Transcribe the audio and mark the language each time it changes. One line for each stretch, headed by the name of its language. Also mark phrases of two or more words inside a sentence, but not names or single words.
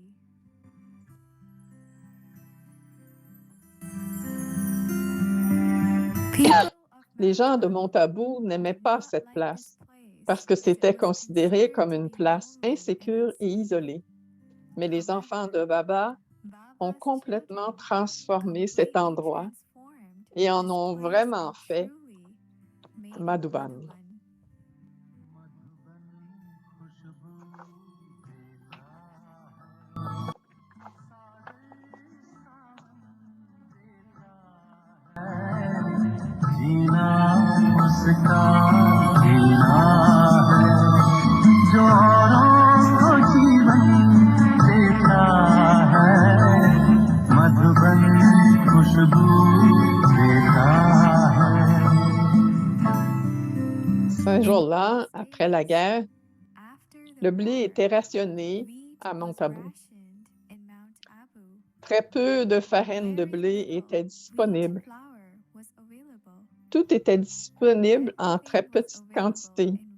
French: Les gens de Montabou n'aimaient pas cette place parce que c'était considéré comme une place insécure et isolée. Mais les enfants de Baba ont complètement transformé cet endroit et en ont vraiment fait Madhuban.
Hindi: जीना उसका जीना है जो औरों को जीवन देता है मधुबन खुशबू देता है
French: Ce jour-là, après la guerre, le blé était rationné à Mont Abu. Très peu de farine de blé était disponible. Tout était disponible en très petite quantité.